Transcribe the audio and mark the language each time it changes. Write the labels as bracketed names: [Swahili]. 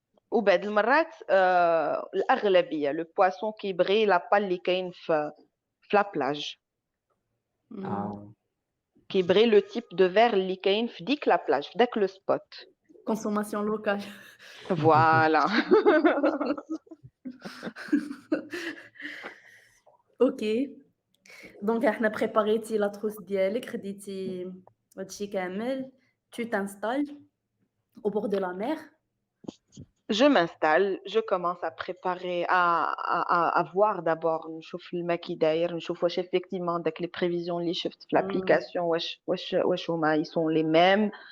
[Arabic] وبعد المرات الأغلبية [French] le poisson [Arabic] كيبغي l'appât اللي كاين في la plage. كيبغي [French] le type de verre [Arabic] اللي كاين في ديك la plage, في داك le spot. [French] Consommation locale. Voilà. Ok. [Arabic] Donc, احنا [French] préparé la trousse [Arabic] ديالك خديتي هادشي كامل. [French] Tu t'installes au bord de la mer. Je m'installe, je commence à préparer, à voir d'abord, [Arabic] نشوف الماء كي داير, نشوف واش [French] effectivement داك les prévisions [Arabic] اللي شفت في [French] l'application [Arabic] واش هما [French] ils sont les mêmes.